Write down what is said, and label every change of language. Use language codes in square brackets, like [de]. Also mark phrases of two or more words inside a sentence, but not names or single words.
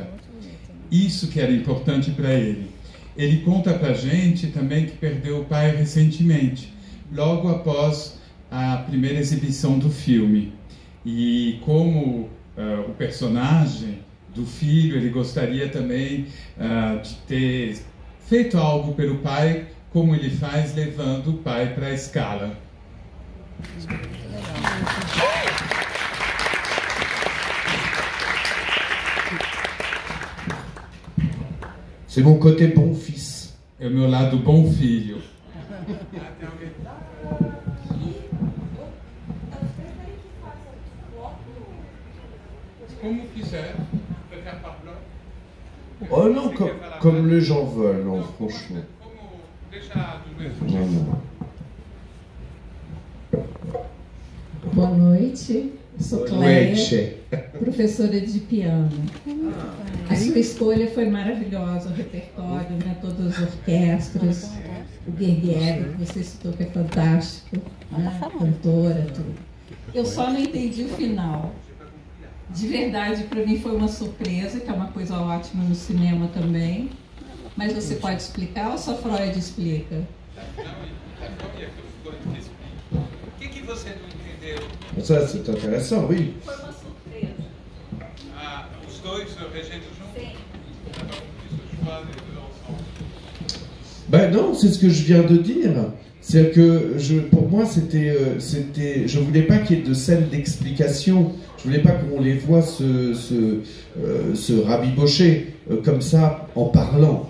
[pt] Isso que era importante para ele. Ele conta para a gente também que perdeu o pai recentemente, logo após a primeira exibição do filme. E como o personagem do filho, ele gostaria também de ter feito algo pelo pai, como ele faz levando o pai para a Scala. [fr] C'est mon côté bon fils. [pt] É o meu lado bom filho. Como quiser, [fr] Oh non, comme les gens veulent, non, franchement. [pt] Boa noite, sou Cléia, professora de piano. A sua escolha foi maravilhosa, o repertório, né, todas as orquestras, o Guerguero, que você citou, que é fantástico, né, cantora, tudo. Eu só não entendi o final. De verdade, para mim foi uma surpresa, que é uma coisa ótima no cinema também. Mas você pode explicar ou só Freud explica? O que você não entendeu? [fr] Ça, c'est intéressant, oui. [pt] Foi uma surpresa. Ah, os dois regendo juntos? Sim. [fr] Ben non, c'est ce que je viens de dire. C'est que pour moi, je voulais pas qu'il y ait de scène d'explication. Je voulais pas qu'on les voit se rabibocher comme ça en parlant.